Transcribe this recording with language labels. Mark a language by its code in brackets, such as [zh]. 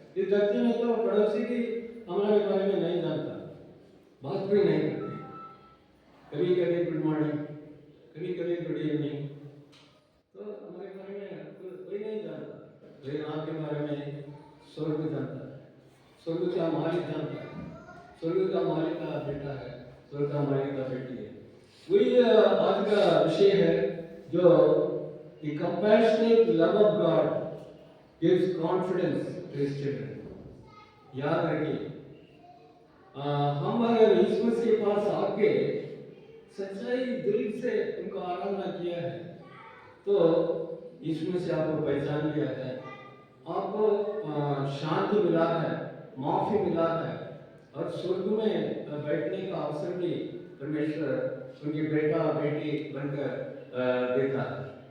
[hi] इस धरती में तो पड़ोसी भी हमारे बारे में नहीं जानता, बात भी नहीं करते, कभी गुड मॉर्निंग, कभी गुड इवनिंग, तो हमारे बारे में कोई नहीं जानता। लेकिन आपके बारे में स्वर्ग जानता है, स्वर्ग का मालिक जानता है, स्वर्ग का मालिक का बेटा है, स्वर्ग का मालिक का बेटी है। वही आज का विषय है जो [en] the compassionate love of God gives confidence to his children। [hi] याद रखिए, हम अगर यीशु मसीह के पास आके सच्चाई दिल से उनको आराधना किया है तो यीशु मसीह आपको पहचान लिया है, आपको शांति मिला है, माफी मिला है, और स्वर्ग में बैठने का अवसर भी परमेश्वर उनकी बेटा बेटी बनकर देता है।